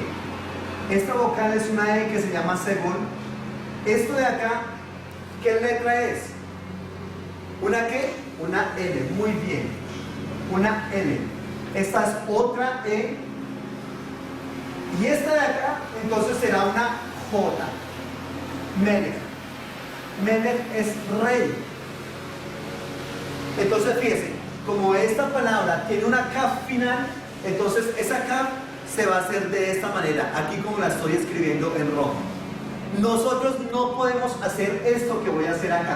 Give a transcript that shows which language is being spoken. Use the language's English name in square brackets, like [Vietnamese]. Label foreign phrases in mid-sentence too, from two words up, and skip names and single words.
[Spanish] Esta vocal es una E que se llama segol. Esto de acá, ¿qué letra es? ¿Una qué? Una L, muy bien. Una L. Esta es otra E. Y esta de acá, entonces será una J. Melech. Melech es rey. Entonces fíjense, como esta palabra tiene una kaf final, entonces esa kaf se va a hacer de esta manera, aquí como la estoy escribiendo en rojo. Nosotros no podemos hacer esto que voy a hacer acá.